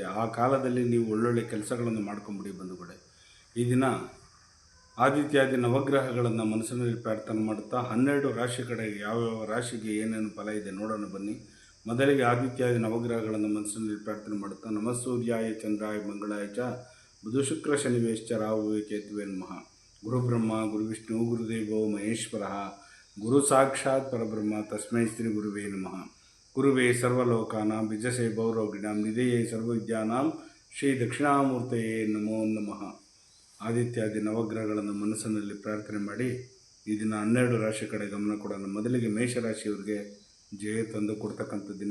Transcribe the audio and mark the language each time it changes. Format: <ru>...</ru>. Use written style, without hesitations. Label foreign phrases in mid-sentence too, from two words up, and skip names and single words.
<kn>ಆ ಕಾಲದಲ್ಲಿ ನೀವು ಒಳ್ಳೊಳ್ಳೆ ಕೆಲಸಗಳನ್ನು ಮಾಡ್ಕೊಂಬಿಡಿ ಬಂಧುಗಳೇ. ಈ ದಿನ ಆದಿತ್ಯಾದಿ ನವಗ್ರಹಗಳನ್ನು ಮನಸ್ಸಿನಲ್ಲಿ ಪ್ರಾರ್ಥನೆ ಮಾಡುತ್ತಾ 12 ರಾಶಿ ಕಡೆಗೆ ಯಾವ್ಯಾವ ರಾಶಿಗೆ ಏನೇನು ಫಲ ಇದೆ ನೋಡೋಣ ಬನ್ನಿ. ಮೊದಲಿಗೆ ಆದಿತ್ಯಾದಿ ನವಗ್ರಹಗಳನ್ನು ಮನಸ್ಸಿನಲ್ಲಿ ಪ್ರಾರ್ಥನೆ ಮಾಡುತ್ತಾ</kn> <sa>ನಮಸ್ಸೂರ್ಯಾಯ ಚಂದ್ರಾಯ ಮಂಗಳಾಯ ಚ ಬುಧ ಶುಕ್ರ ಶನಿವೇಶ್ಚ ರಾಹುವೇ ಕೇತುವೇ ನಮಃ. ಗುರುಬ್ರಹ್ಮ ಗುರುವಿಷ್ಣು ಗುರುದೇವೋ ಮಹೇಶ್ವರ ಗುರು ಸಾಕ್ಷಾತ್ ಪರಬ್ರಹ್ಮ ತಸ್ಮೈ ಶ್ರೀ ಗುರುವೇ ನಮಃ. ಗುರುವೇ ಸರ್ವಲೋಕಾನಾಂ ಬಿಜಸೇ ಭೌರೋಗಿಣಾಂ ನಿಧಯೇ ಸರ್ವವಿದ್ಯಾನಾಂ ಶ್ರೀ ದಕ್ಷಿಣಾಮೂರ್ತಯೇ ನಮೋ ನಮಃ.</sa> <kn>ಆದಿತ್ಯಾದಿ ನವಗ್ರಹಗಳನ್ನು ಮನಸ್ಸಿನಲ್ಲಿ ಪ್ರಾರ್ಥನೆ ಮಾಡಿ ಈ ದಿನ 12 ರಾಶಿ ಕಡೆ ಗಮನ ಕೊಡೋಣ. ಮೊದಲಿಗೆ ಮೇಷರಾಶಿಯವರಿಗೆ ಜಯ ತಂದು ಕೊಡ್ತಕ್ಕಂಥ ದಿನ.</kn>